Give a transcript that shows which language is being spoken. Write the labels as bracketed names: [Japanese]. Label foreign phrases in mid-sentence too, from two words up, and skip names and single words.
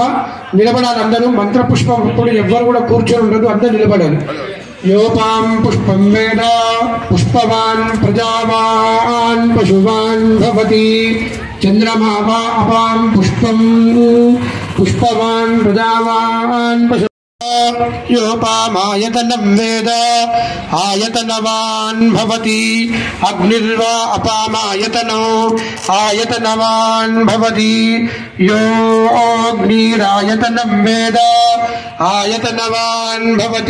[Telugu] నిలబడాలి అందరూ మంత్ర పుష్పం ఇప్పుడు ఎవ్వరు కూడా కూర్చొని ఉండదు అందరూ నిలబడాలి [Sanskrit] యోపాం పుష్పం వేద పుష్పవాన్ ప్రజావాన్ పశువాన్ భవతి చంద్రమా వా అపాం పుష్పం పుష్పవాన్ ప్రజావాన్ పశు योपामायतनं वेद आयतनवान् भवति अग्निर्वा अपामायतनो आयतनवान् भवति यो अग्निरायतनं वेद आयतनवान् भवति